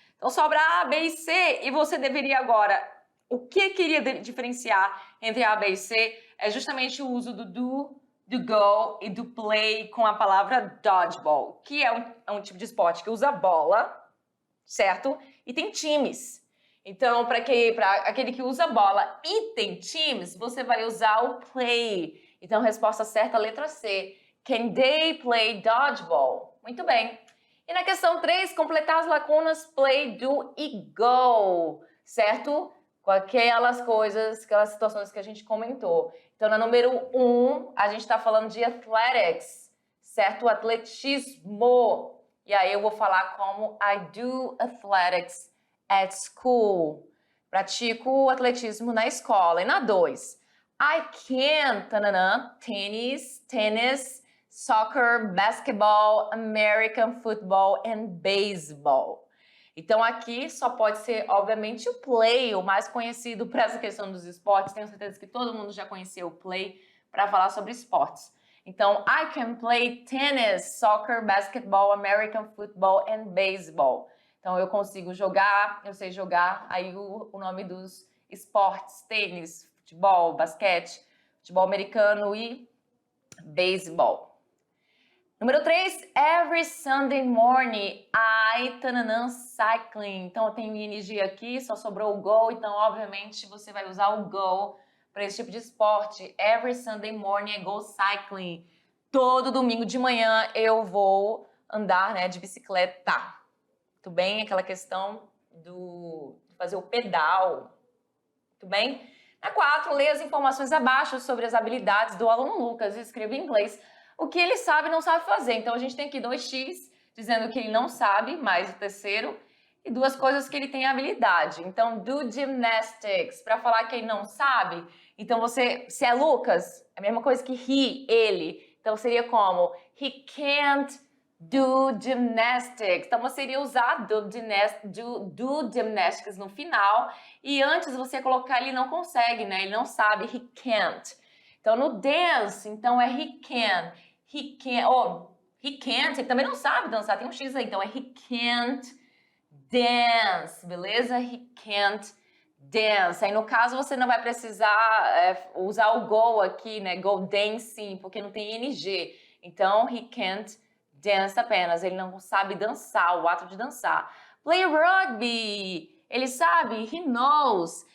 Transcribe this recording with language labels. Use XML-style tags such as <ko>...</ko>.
<pt>Então, sobra A, B e C, e você deveria agora... O que queria diferenciar entre A, B e C é justamente o uso do go e do play com a palavra dodgeball, que é um tipo de esporte que usa bola, certo? E tem times. Então, para aquele que usa bola e tem times, você vai usar o play. Então, resposta certa, letra C.</pt> <en>Can they play dodgeball?</en> <pt>Muito bem. E na questão 3, completar as lacunas play, do e go, certo? Com aquelas coisas, aquelas situações que a gente comentou. Então, na número 1, a gente está falando de athletics, certo? Atletismo. E aí eu vou falar como</pt> <en>I do athletics at school.</en> <pt>Pratico atletismo na escola. E na 2,</pt> <en>I can, tennis, soccer, basketball, American football and baseball.</en> <pt>Então, aqui só pode ser, obviamente, o play, o mais conhecido para essa questão dos esportes. Tenho certeza que todo mundo já conheceu o play para falar sobre esportes. Então,</pt> <en>I can play tennis, soccer, basketball, American football and baseball.</en> <pt>Então, eu consigo jogar, eu sei jogar aí o nome dos esportes, tênis, futebol, basquete, futebol americano e beisebol. Número 3,</pt> <en>every Sunday morning, cycling.</en> <pt>Então, eu tenho ing aqui, só sobrou o go, então, obviamente, você vai usar o go para esse tipo de esporte.</pt> <en>Every Sunday morning I go cycling.</en> <pt>Todo domingo de manhã eu vou andar, né, de bicicleta. Muito bem? Aquela questão de fazer o pedal. Muito bem? Na 4, leia as informações abaixo sobre as habilidades do aluno Lucas e escreva em inglês o que ele sabe e não sabe fazer. Então, a gente tem aqui 2x, dizendo que ele não sabe, mais o terceiro, e 2 coisas que ele tem habilidade. Então, do gymnastics, para falar que ele não sabe, então se é Lucas, é a mesma coisa que ele. Então, seria como,</pt> <en>he can't do gymnastics.</en> <pt>Então, você iria usar do gymnastics no final, e antes você colocar ele não consegue, né? Ele não sabe,</pt> <en>he can't.</en> <pt>Então, no dance, então é</pt> <en>he can.</en> <pt>He can't, ele também não sabe dançar, tem um X aí, então é</pt> <en>he can't dance,</en> <pt>beleza?</pt> <en>He can't dance.</en> <pt>Aí, no caso, você não vai precisar usar o go aqui, né? Go dancing, porque não tem ing. Então,</pt> <en>he can't dance</en> <pt>apenas, ele não sabe dançar, o ato de dançar.</pt> <en>Play rugby,</en> <pt>ele sabe,</pt> <en>he knows.</en>